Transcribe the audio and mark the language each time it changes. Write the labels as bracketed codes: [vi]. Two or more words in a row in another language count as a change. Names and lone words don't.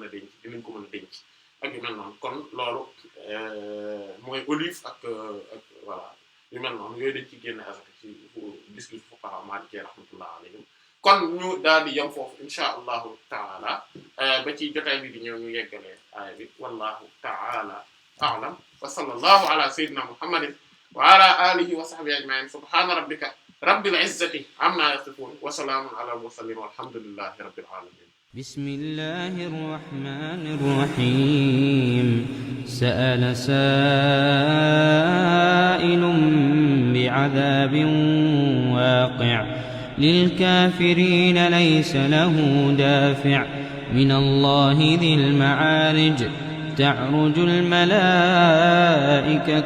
[wo] a denc dinañ ko mën a denc ak yu mel noonu kon loolu mooy olive ak voilà yu mel noonu yooyu dañ ci génne azaka ci gis-gis fuqaha maliki [ar] رحمة الله عليهم [wo] kon ñu daal di yem foofu [ar] إن شاء الله تعالى [wo] ba ci jotaay bi di ñëw ñu yeggale aaya bi [ar] والله تعالى أعلم وصلى الله على سيدنا محمد وعلى آله وصحبه أجمعين سبحان ربك رب العزة عما يصفون وسلام على المرسلين والحمد لله رب العالمين. بسم الله الرحمن الرحيم. سأل سائل بعذاب واقع' للكافرين ليس له دافع من الله ذي المعارج تعرج الملائكة